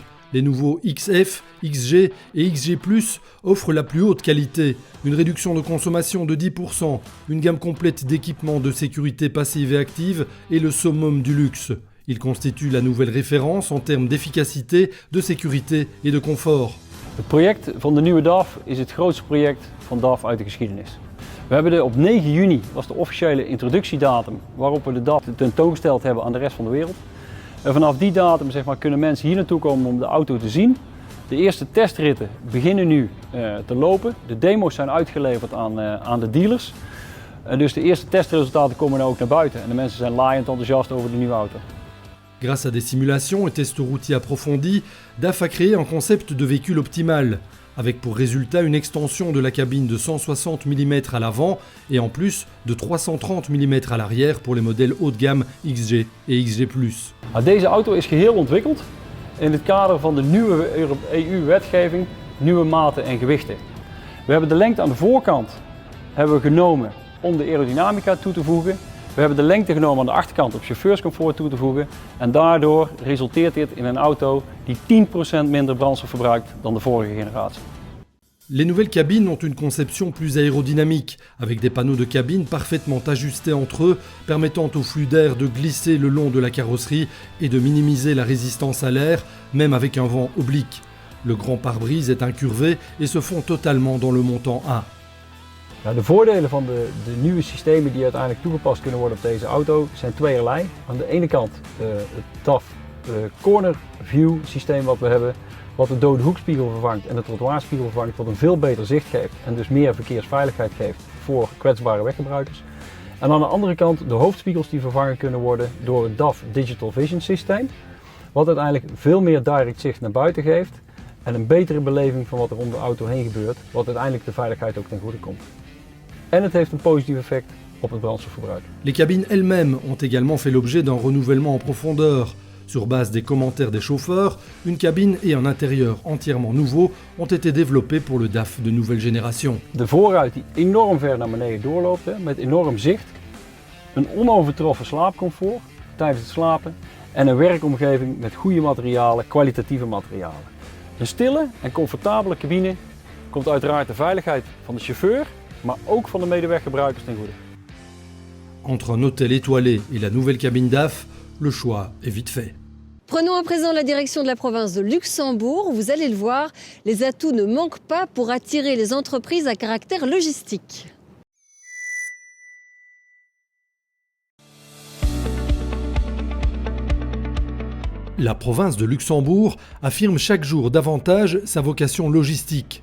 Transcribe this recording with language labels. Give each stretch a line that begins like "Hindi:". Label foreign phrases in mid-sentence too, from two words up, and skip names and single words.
French: Les nouveaux XF, XG et XG+, offrent la plus haute qualité, une réduction de consommation de 10%, une gamme complète d'équipements de sécurité passive et active et le summum du luxe. Ils constituent la nouvelle référence en termes d'efficacité, de sécurité et de confort.
Dutch: Het project van de nieuwe DAF is het grootste project van DAF uit de geschiedenis. We hebben op 9 juni, was de officiële introductiedatum waarop we de DAF tentoongesteld hebben aan de rest van de wereld. En vanaf die datum kunnen mensen hier naartoe komen om de auto te zien. De eerste testritten beginnen nu te lopen. De demo's zijn uitgeleverd aan de dealers. En dus de eerste testresultaten komen nu ook naar buiten. En de mensen zijn laaiend enthousiast over de nieuwe auto.
French: Grâce à des simulations et tests routiers approfondis, DAF a créé un concept de véhicule optimal, avec pour résultat une extension de la cabine de 160 mm à l'avant et en plus de 330 mm à l'arrière pour les modèles haut de gamme XG et XG+.
Dutch: Deze auto is geheel ontwikkeld in het kader van de nieuwe EU-wetgeving, nieuwe maten en gewichten. We hebben de lengte aan de voorkant genomen om de aerodynamica toe te voegen. We hebben de lengte genomen aan de achterkant om chauffeurscomfort toe te voegen. En daardoor resulteert dit in een auto die 10% minder brandstof verbruikt dan de vorige generatie.
French: Les nouvelles cabines ont une conception plus aérodynamique, avec des panneaux de cabine parfaitement ajustés entre eux, permettant au flux d'air de glisser le long de la carrosserie et de minimiser la résistance à l'air, même avec un vent oblique. Le grand pare-brise est incurvé et se fond totalement dans le montant A.
Dutch: Nou, de voordelen van de nieuwe systemen die uiteindelijk toegepast kunnen worden op deze auto zijn tweeërlei. Aan de ene kant het DAF
English: corner view
Dutch: systeem wat we hebben, wat de dode hoekspiegel vervangt en de trottoirspiegel vervangt, wat een veel beter zicht geeft en dus meer verkeersveiligheid geeft voor kwetsbare weggebruikers. En aan de andere kant de hoofdspiegels die vervangen kunnen worden door het DAF Digital Vision systeem, wat uiteindelijk veel meer direct zicht naar buiten geeft en een betere beleving van wat er om de auto heen gebeurt, wat uiteindelijk de veiligheid ook ten goede komt. En het heeft een positief effect op het brandstofverbruik.
French: Les cabines elles-mêmes ont également fait l'objet d'un renouvellement en profondeur. Sur base des commentaires des chauffeurs, une cabine et un intérieur entièrement nouveaux ont été développés pour le DAF de nouvelle génération.
Dutch: De voorruit die enorm ver naar beneden doorloopt, met enorm zicht, een onovertroffen slaapcomfort tijdens het slapen en een werkomgeving met goede materialen, kwalitatieve materialen. Een stille en comfortabele cabine komt uiteraard de veiligheid van de chauffeur, maar ook van de medeweggebruikers ten goede.
French: Entre un hôtel étoilé et la nouvelle cabine DAF, le choix est vite fait. Prenons à présent la direction de la province de Luxembourg. Vous allez le voir, les atouts ne manquent pas pour attirer les entreprises à caractère logistique. La province de Luxembourg affirme chaque jour davantage sa vocation logistique.